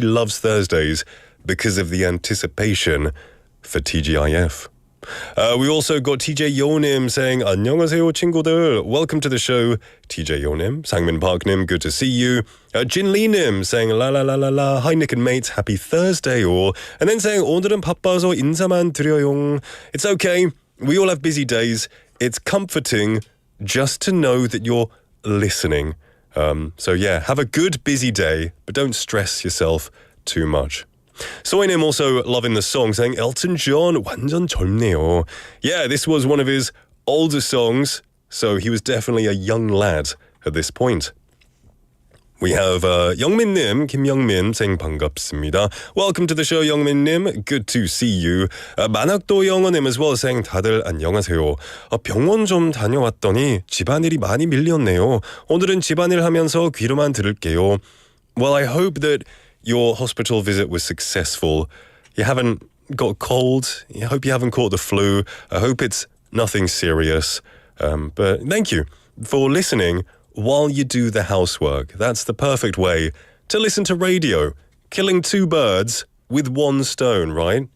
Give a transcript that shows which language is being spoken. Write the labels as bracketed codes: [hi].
[en] She loves Thursdays because of the anticipation for TGIF. We also got TJ Yonim saying [ko] 안녕하세요 친구들. [en] Welcome to the show, TJ Yonim. Sangmin Parknim, good to see you. Jin Lee Nim saying la la la la la. Hi Nick and mates, happy Thursday all. And then saying [ko] 오늘은 바빠서 인사만 드려요. [en] It's okay. We all have busy days. It's comforting just to know that you're listening. So yeah, have a good busy day, but don't stress yourself too much. Soinim also loving the song, saying Elton John [ko] 완전 젊네요. [en] Yeah, this was one of his older songs, so he was definitely a young lad at this point. We have Youngmin Nim, Kim Youngmin saying [ko] 반갑습니다. [en] Welcome to the show, Youngmin Nim. Good to see you. 만학도 영어님 as well saying 다들 안녕하세요. 병원 좀 다녀왔더니 집안일이 많이 밀렸네요. [ko] 오늘은 집안일 하면서 귀로만 들을게요. [en] Well, I hope that your hospital visit was successful. You haven't got a cold. I hope you haven't caught the flu. I hope it's nothing serious. But thank you for listening while you do the housework. That's the perfect way to listen to radio. Killing 2 birds with 1 stone, right?